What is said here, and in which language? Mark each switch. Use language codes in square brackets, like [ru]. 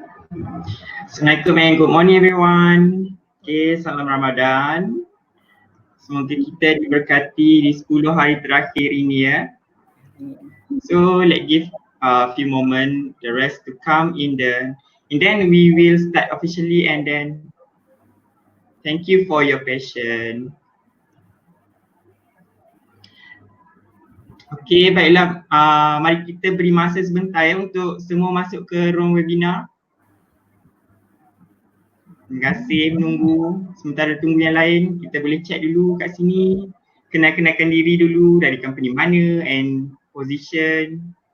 [en] Assalamualaikum and good morning everyone. [ms] Okay, salam Ramadan. Semoga kita diberkati di 10 hari terakhir ini ya. [en] So let's give a few moments the rest to come in and then we will start officially and then thank you for your patience. [ms] Okay, baiklah. Mari kita beri masa sebentar ya untuk semua masuk ke room webinar. Terima kasih menunggu. Sementara tunggu yang lain, kita boleh chat dulu kat sini. Kenalkan diri dulu dari company mana [en] and position.